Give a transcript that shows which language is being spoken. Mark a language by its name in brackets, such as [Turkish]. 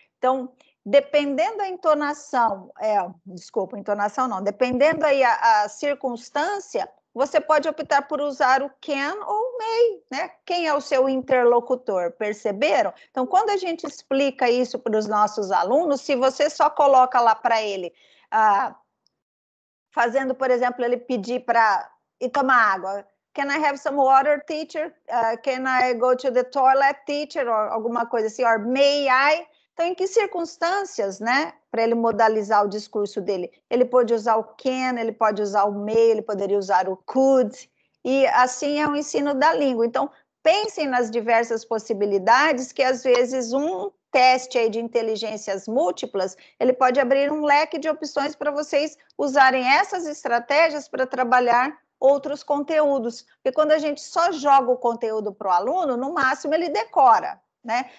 [Portuguese] Então, dependendo da entonação, entonação não, dependendo aí a circunstância, você pode optar por usar o can ou o may, né? Quem é o seu interlocutor, perceberam? Então, quando a gente explica isso para os nossos alunos, se você só coloca lá para ele, fazendo, por exemplo, ele pedir para ir tomar água, [English] can I have some water, teacher? Can I go to the toilet, teacher? [Portuguese] Ou alguma coisa assim, [English] or may I? [Portuguese] Então, em que circunstâncias, né, para ele modalizar o discurso dele? Ele pode usar o can, ele pode usar o may, ele poderia usar o could, e assim é o ensino da língua. Então, pensem nas diversas possibilidades que, às vezes, um teste aí de inteligências múltiplas, ele pode abrir um leque de opções para vocês usarem essas estratégias para trabalhar outros conteúdos, porque quando a gente só joga o conteúdo para o aluno, no máximo ele decora, né?